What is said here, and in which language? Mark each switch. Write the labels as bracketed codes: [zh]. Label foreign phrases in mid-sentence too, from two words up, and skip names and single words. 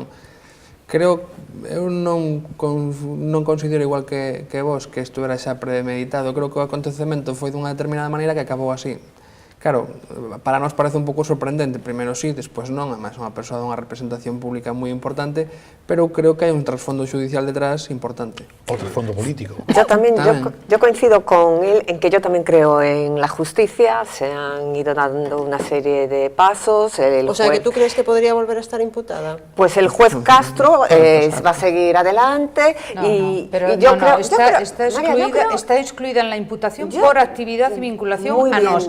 [gl] Creo, eu non considero igual que vos que isto era xa premeditado, creo que o acontecemento foi dunha determinada maneira que acabou así. Claro, para nós parece un pouco sorprendente, primeiro sí, despois non, además é unha persoa dunha representación pública moi importante, pero creo que hai un trasfondo judicial detrás importante. O trasfondo político. [es] Yo también, yo coincido con él en que yo también creo en la justicia, se han ido dando una serie de pasos. O sea, ¿que tú crees que podría volver a estar imputada? Pues el juez Castro va a seguir adelante está excluida en la imputación por actividad y vinculación a nos.